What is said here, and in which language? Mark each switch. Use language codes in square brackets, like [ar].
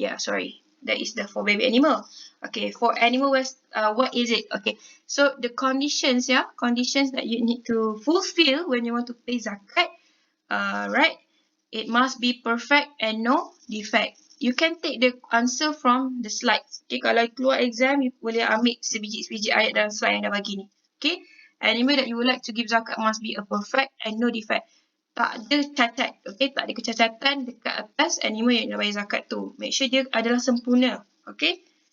[en] Yeah, sorry, that is the for baby animal. Okay, for animal, what is it? Okay, so the conditions, yeah, conditions that you need to fulfill when you want to pay zakat, right? It must be perfect and no defect. You can take the answer from the slides. [ms] Okay, kalau keluar exam, [en] you [ms] boleh ambil sebiji-sebiji ayat dalam slide yang dah bagi ni. [en] Okay, animal that you would like to give zakat must be a perfect and no defect. [ms] Tak ada cacat, okay, tak ada kecacatan dekat atas animal yang nak bayar zakat tu. Make sure dia adalah sempurna, okay.